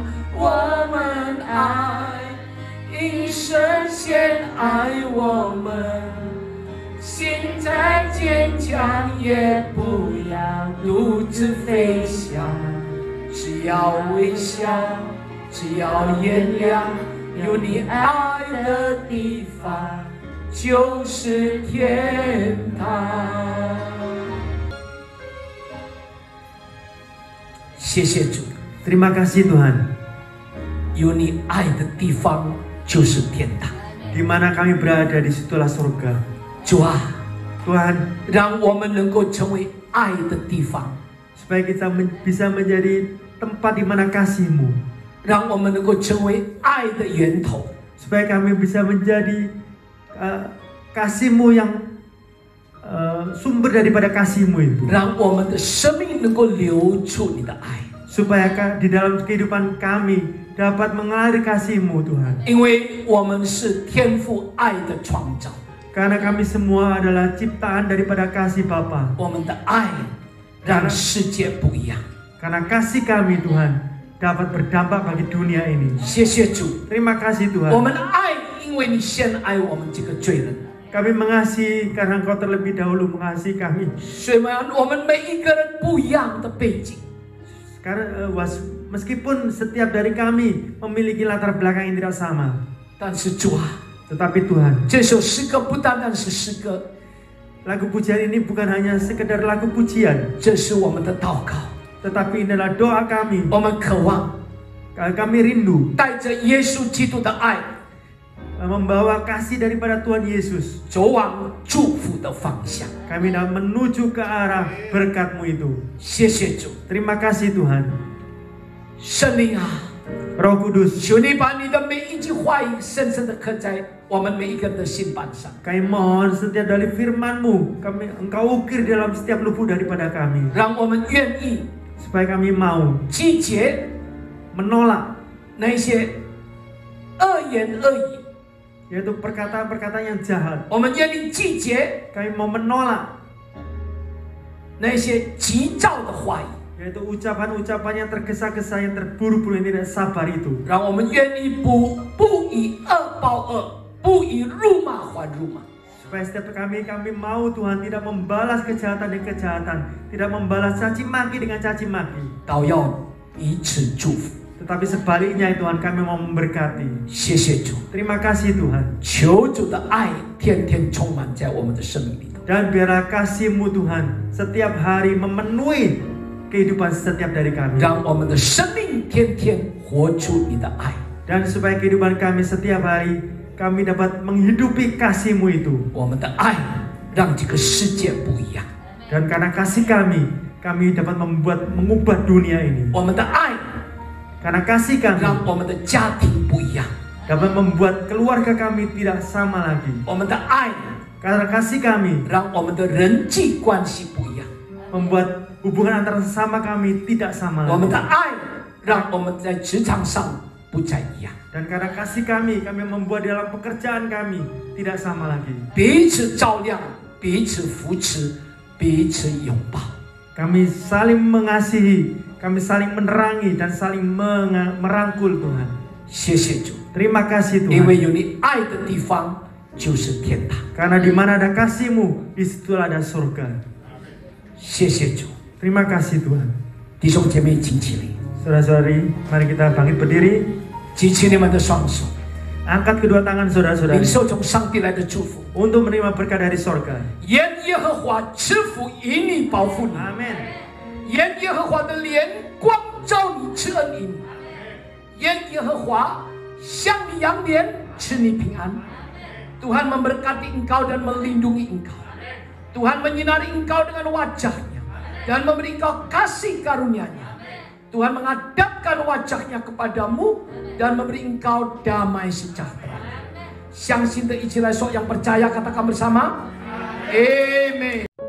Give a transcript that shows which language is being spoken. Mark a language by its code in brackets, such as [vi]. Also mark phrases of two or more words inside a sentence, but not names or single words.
[zh] 我们爱，因神先爱我们，心再坚强也不要独自飞翔，只要微笑，只要眼亮，有你爱的地方就是天堂。谢谢主， [id] Terima kasih Tuhan. [zh] 有你爱的地方就是天堂。 [id] Di mana kami berada, di situlah surga. [zh] 主啊， [id] Tuhan, [zh] 让我们能够成为爱的地方， [id] supaya kita bisa menjadi tempat di mana kasih-Mu, [zh] 让我们能够成为爱的源头， [id] supaya kami bisa menjadi kasih-Mu yang sumber daripada kasih-Mu itu, [zh] 让我们的生命能够流出你的爱， [id] supaya di dalam kehidupan kami dapat mengalir kasih-Mu Tuhan. [zh] 因为我们是天父爱的创造， [id] Karena kami semua adalah ciptaan daripada kasih Bapa. [zh] 我们的爱让世界不一样。 [id] Karena kasih kami Tuhan dapat berdampak bagi dunia ini. [zh] 谢谢主， [id] Terima kasih [zh] 我 [id] Tuhan. [zh] 们的爱，因为你先爱我们这个罪人， [id] Kami mengasihi karena Engkau terlebih dahulu mengasihi kami. [zh] 虽然我们每一个人不一样的背景， [id] Karena meskipun setiap dari kami memiliki latar belakang yang tidak sama, [zh] 但是主啊， [id] tetapi Tuhan, [zh] 这首诗歌不单单是诗歌， [id] lagu pujian ini bukan hanya sekedar lagu pujian, [zh] 这是我们的祷告。 [id] tetapi ini adalah doa kami. [zh] 我们渴望 [id] Kami rindu [zh] 带着耶稣基督的爱， [id] membawa kasih daripada Tuhan Yesus. [zh] 走往祝福的方向。 [id] Kami dapat menuju ke arah berkat-Mu itu. [zh] 谢谢主， [id] Terima kasih Tuhan. [zh] 圣灵啊， [id] Roh Kudus, [zh] 求你把你的每一句话语深深的刻在我们每一个人的心板上， [id] kami mohon setiap dari firman-Mu, Engkau ukir dalam setiap lubuk daripada kami, [zh] 让我们愿意 [id] supaya kami mau [zh] 拒绝 [id] menolak, [zh] 那些恶言恶语， [id] yaitu perkataan-perkataan yang jahat. [zh] 我们愿意拒绝 [id] Kami mau menolak, [zh] 那些急躁的话语， [id] yaitu ucapan-ucapan yang tergesa-gesa, yang terburu-buru, yang tidak sabar itu. [zh] 让我们愿意不以恶报恶，不不以辱骂还辱骂。 [id] Supaya setiap kami mau Tuhan tidak membalas kejahatan dengan kejahatan, tidak membalas caci maki dengan caci maki, [zh] 倒要彼此祝福。 [id] tetapi sebaliknya Tuhan kami mau memberkati. [zh] 谢谢主， [id] Terima kasih Tuhan. [zh] 求主的爱天天充满在我们的生命里头。 [id] Dan biarlah kasih-Mu Tuhan setiap hari memenuhi kehidupan setiap dari kami. [zh] 让我们的生命天天活出你的爱。 [id] Dan supaya kehidupan kami setiap hari kami dapat menghidupi kasih-Mu itu. [zh] 我们的爱让这个世界不一样。 [id] Dan karena kasih kami dapat mengubah dunia ini. [zh] 我们的爱 [id] Karena kasih kami [zh] 让我们的家庭不一样。 [id] dapat membuat keluarga kami tidak sama lagi. [zh] 我们的爱 [id] Karena kasih kami [zh] 让我们的人际关系不一样。 [id] membuat hubungan antara sesama kami tidak sama [zh] 我们 [id] lagi. [zh] 的爱让我们在职场上不再一样。 [id] Dan karena kasih kami membuat dalam pekerjaan kami tidak sama lagi. [zh] 彼此照亮，彼此扶持，彼此拥抱。 [id] Kami saling mengasihi, kami saling menerangi dan saling merangkul Tuhan. [zh] 谢谢主， [id] Terima kasih [zh] 因为 [id] Tuhan. [zh] 有你爱的地方就是天堂。 [id] Karena di mana ada kasih-Mu, di situlah ada surga. [zh] 谢谢主， [id] Terima kasih Tuhan. [zh] 弟兄姐妹，请起立， [id] Saudara-saudari, mari kita bangkit berdiri. [zh] 举起你们的双手， [id] Angkat kedua tangan [zh] 领 [id] saudara-saudari [zh] 受从上帝来的祝福。 [id] untuk menerima berkat dari surga. [zh] 愿耶和华赐福以你，保护你； [id] Amin. [zh] 愿耶和华的脸光照你，赐恩于你；愿耶和华向你扬脸，赐你平安。 [id] Tuhan memberkati engkau dan melindungi engkau. Tuhan menyinari engkau dengan wajahnya dan memberi engkau kasih karunia-Nya. Tuhan menghadapkan wajahnya kepadamu dan memberi engkau damai sejahtera. [zh] 相信的一起来说， [id] yang percaya katakan bersama, Amen.